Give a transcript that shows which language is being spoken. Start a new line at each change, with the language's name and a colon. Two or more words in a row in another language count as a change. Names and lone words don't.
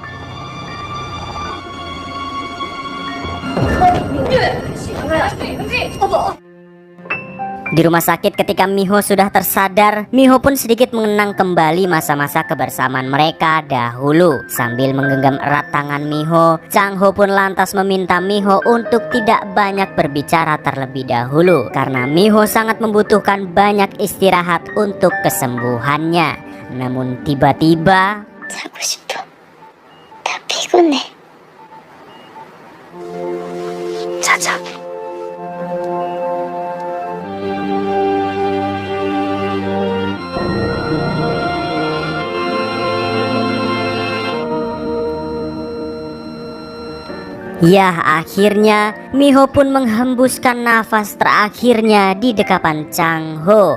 Indonesian: Di rumah sakit ketika Miho sudah tersadar, Miho pun sedikit mengenang kembali masa-masa kebersamaan mereka dahulu. Sambil menggenggam erat tangan Miho, Chang-ho pun lantas meminta Miho untuk tidak banyak berbicara terlebih dahulu karena Miho sangat membutuhkan banyak istirahat untuk kesembuhannya. Namun tiba-tiba
Korean: 자고 싶어. 나 피곤해. 자자.
Indonesian: Ya, akhirnya Miho pun menghembuskan nafas terakhirnya di dekapan Chang-ho.